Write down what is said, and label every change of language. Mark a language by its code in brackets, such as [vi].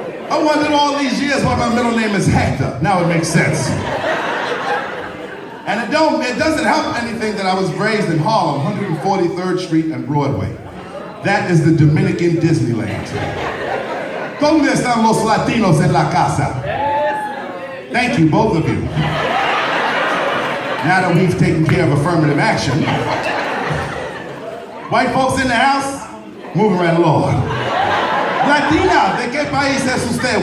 [en] I wondered all these years why my middle name is Hector. Now it makes sense. And it doesn't help anything that I was raised in Harlem, 143rd Street and Broadway. That is the Dominican Disneyland. [es] ¿Dónde están los latinos en la casa? [en] Thank you, both of you. Now that we've taken care of affirmative action, white folks in the house, moving right along. [es] Latina, ¿de qué país es usted?